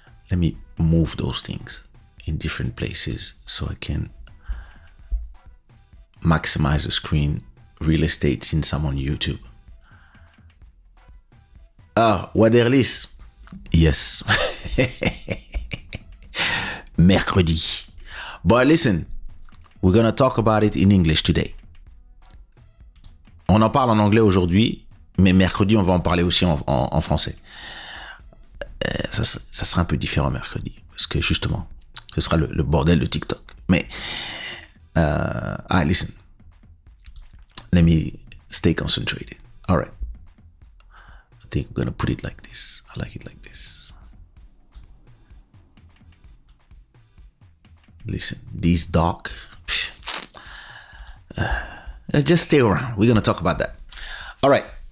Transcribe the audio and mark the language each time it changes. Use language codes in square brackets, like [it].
[en] Let me move those things in different places so I can maximize the screen real estate since I'm on YouTube. Waderlis. Yes. [fr] Mercredi. [en] But listen, we're going to talk about it in English today. [fr] On en parle en anglais aujourd'hui, mais mercredi, on va en parler aussi en français. Ça sera un peu différent mercredi, parce que justement, ce sera le bordel de TikTok. Mais, [en] listen. Let me stay concentrated. All right. I think we're going to put it like this. I like it like this. Listen, this doc, just stay around. We're going to talk about that. All right.